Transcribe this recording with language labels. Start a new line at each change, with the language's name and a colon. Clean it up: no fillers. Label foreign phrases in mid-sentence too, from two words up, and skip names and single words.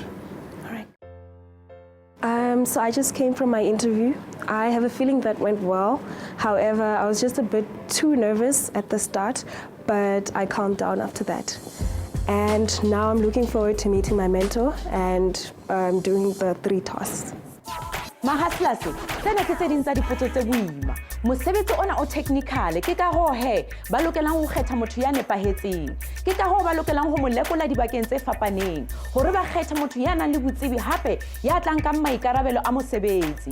English: All right. So I just came from my interview. I have a feeling that went well. However, I was just a bit too nervous at the start, but I calmed down after that. And now I'm looking forward to meeting my mentor and doing the 3 tasks.
Southern Sotho: Mahaslas, tsena ke tse ding tsa dipotso tse boima. Mosebetsi ona o technical ke ka ho he ba lokelang ho kgetha motho ya nepahetseng. Ke ka ho ba lokelang ho mo lekola dibakeng tse fapaneng hore ba kgetha motho ya nang le botsebi hape ya tlang ka maikarabelo a mosebetsi.